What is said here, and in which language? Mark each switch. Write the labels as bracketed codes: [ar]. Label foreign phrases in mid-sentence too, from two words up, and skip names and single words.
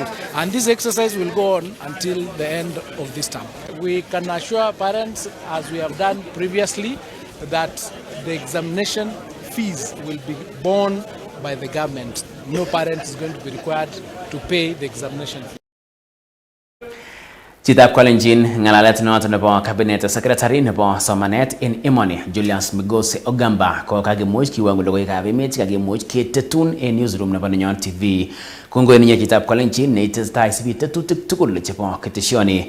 [en] And this exercise will go on until the end of this term. We can assure parents, as we have done previously, that the examination fees will be borne by the government. No parent is going to be required to pay the examination fee. [kln] Chitab Kolenjin ngalalet noton nebo [en] cabinet secretary [kln] nebo somanet en emoni Julius Migosi Ogamba ko kakimuch kiwango logoiwekab emet kakimuch ketetun en newsroom nebo Nenyon TV. Kongoi ninyi chitab Kolenjin neitesetai sibi tetutik tugul chebo ketesioni.